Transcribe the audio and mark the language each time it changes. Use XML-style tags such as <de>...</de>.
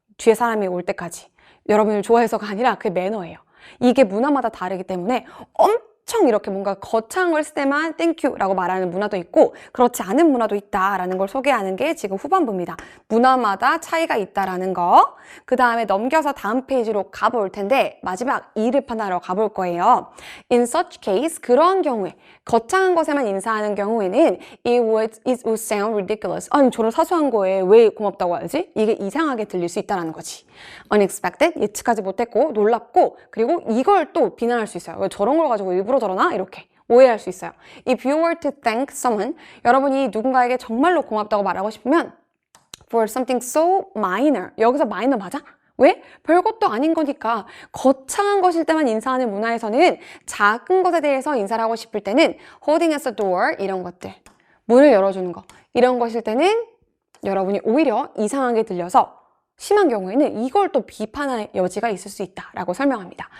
<ko>뒤에 사람이 올 때까지. 여러분을 좋아해서가 아니라 그게 매너예요. 이게 문화마다 다르기 때문에 엄청 이렇게 뭔가 거창한 걸 쓸 때만 thank you 라고 말하는 문화도 있고 그렇지 않은 문화도 있다라는 걸 소개하는 게 지금 후반부입니다. 문화마다 차이가 있다라는 거. 그 다음에 넘겨서 다음 페이지로 가볼 텐데 마지막 이를 판단하러 가볼 거예요.</ko> <en>In such case,</en> <ko>그런 경우에 거창한 것에만 인사하는 경우에는</ko> <en>it would sound ridiculous.</en> <ko>아니 저런 사소한 거에 왜 고맙다고 하지? 이게 이상하게 들릴 수 있다는 거지. Unexpected, 예측하지 못했고 놀랍고 그리고 이걸 또 비난할 수 있어요. 왜 저런 걸 가지고 일부러 저러나? 이렇게 오해할 수 있어요.</ko> <en>If you were to thank someone,</en> <ko>여러분이 누군가에게 정말로 고맙다고 말하고 싶으면</ko> <en>for something so minor,</en> <ko>여기서</ko> <en>minor</en> <ko>맞아? 왜? 별것도 아닌 거니까 거창한 것일 때만 인사하는 문화에서는 작은 것에 대해서 인사를 하고 싶을 때는</ko> <en>holding as a door</en> <ko>이런 것들 문을 열어주는 거 이런 것일 때는 여러분이 오히려 이상하게 들려서 심한 경우에는 이걸 또 비판할 여지가 있을 수 있다라고 설명합니다.</ko>